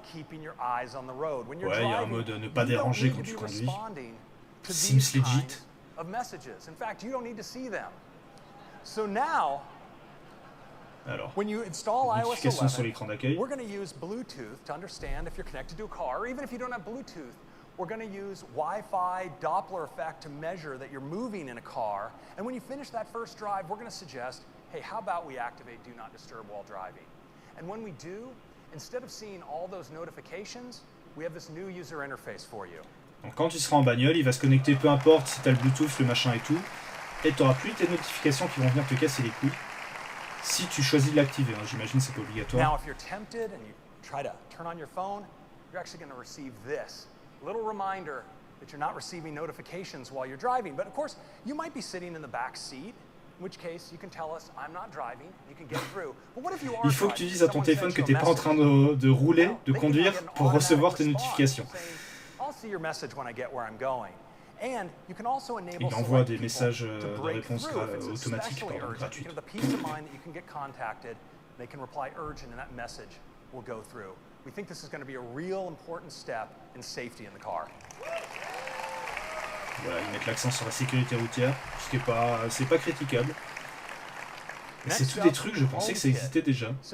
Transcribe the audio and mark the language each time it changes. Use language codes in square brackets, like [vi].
[fr] Ouais, il y a un mode ne pas déranger quand tu conduis. [en] Seems legit. [fr] Alors, notification sur l'écran d'accueil. [en] We're going to use Bluetooth to understand if you're connected to a car, or even if you don't have Bluetooth, we're going to use Wi-Fi Doppler effect to measure that you're moving in a car. And when you finish that first drive, we're going to suggest, hey, how about we activate Do Not Disturb while driving? And when we do, instead of seeing all those notifications, we have this new user interface for you. [fr] Donc quand tu seras en bagnole, il va se connecter, peu importe si tu as le Bluetooth, le machin et tout, et tu n'auras plus tes notifications qui vont venir te casser les couilles. Si tu choisis de l'activer, hein, j'imagine c'est pas obligatoire. [en] Now, if you're tempted and you try to turn on your phone, you're actually going to receive this little reminder that you're not receiving notifications while you're driving. But of course, you might be sitting in the back seat, in which case you can tell us I'm not driving. You can get through. But what if you are [fr] Il faut que tu dises à ton téléphone que tu n'es pas en train de rouler, de conduire pour recevoir tes notifications. [en] I'll see your message when I get where I'm going. And you can also enable [fr] Il envoie des messages de réponse automatiques, gratuites. [en] the peace of mind that you can get contacted, they can reply urgent, and that message will go through. We think this is going to be a real important step in safety in the car. [fr] Voilà, ils mettent l'accent sur la sécurité routière, ce qui est pas critiquable. Et c'est tous des trucs, je pensais que ça existait déjà.